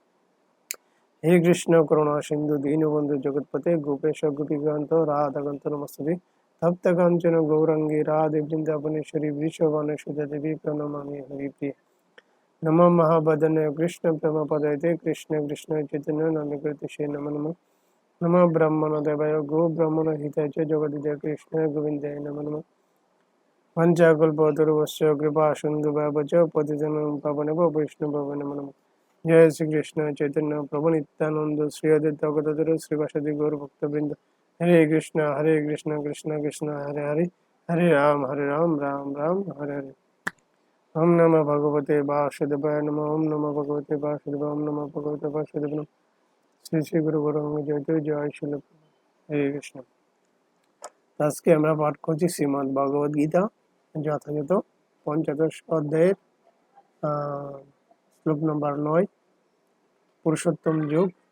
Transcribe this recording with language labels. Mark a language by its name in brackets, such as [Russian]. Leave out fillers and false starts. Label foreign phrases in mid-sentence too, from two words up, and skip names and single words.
[Sanskrit] হে কৃষ্ণ করুণা সিন্ধু দীনবন্ধু জগৎপতে গোপেশ গোপীকান্ত রাধাকান্ত নমস্তে তপ্ত কাঞ্চন গৌরাঙ্গী রাধে বৃন্দাবনেশ্বরী বৃষভানুসুতা দেবী প্রণমামি হরিপ্রিয়। নমঃ মহাবদনে কৃষ্ণ প্রেম পদয়তে কৃষ্ণ কৃষ্ণ চৈতন্য নন্দকৃষ্ণ নমঃ নমঃ। নমঃ ব্রহ্মণ দেবায় গো ব্রাহ্মণ হিতায় চ জগদিদে কৃষ্ণ গোবিন্দায় নমঃ নমঃ। পঞ্চাকল্পতরুশ্চ কৃপা সিন্ধুভ্যেব চ পতিতানাং পাবনেভ্য বৈষ্ণবেভ্যো নমো নমঃ। জয় শ্রীকৃষ্ণ চৈতন্য প্রভু নিত্যানন্দ শ্রী অদ্বৈত গদাধর শ্রীবাসাদি গৌর ভক্তবৃন্দ। হরে কৃষ্ণ কৃষ্ণ কৃষ্ণ হরে হরে, হরে রাম রাম রাম হরে হরে। ওম নমঃ ভগবতে বাসুদেবায় নমঃ। ওম নমঃ ভগবতে বাসুদেবায়। ওম নমঃ ভগবতে বাসুদেবায় নমঃ। শ্রী শ্রী গুরু গৌরাঙ্গ জয়তু। জয় শিল হরে কৃষ্ণ। [Bangla] আজকে আমরা পাঠ করছি শ্রীমদ্ ভগবদ গীতা, যথাযথ পঞ্চদশ অধ্যায়ের শ্লোক নম্বর 9, পুরুষোত্তম যোগ।